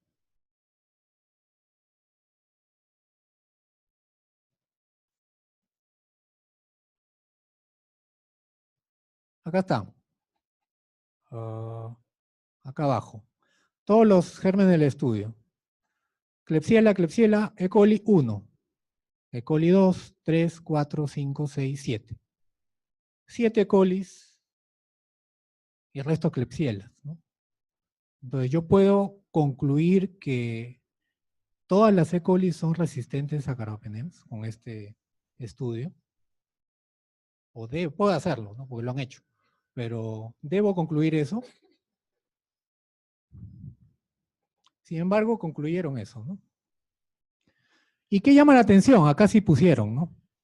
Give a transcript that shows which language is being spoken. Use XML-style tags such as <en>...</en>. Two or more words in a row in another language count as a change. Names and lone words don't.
<es>Acá está. Acá abajo. Todos los gérmenes del estudio. Klebsiella, E. coli 1. E. coli 2, 3, 4, 5, 6, 7. 7 E. colis y el resto Klebsiellas, ¿no? Entonces yo puedo concluir que todas las E. coli son resistentes a carbapenems con este estudio. Puedo hacerlo, ¿no? Porque lo han hecho. Pero ¿debo concluir eso? Sin embargo, concluyeron eso, ¿no? ¿Y qué llama la atención? Acá sí pusieron, ¿no?</es>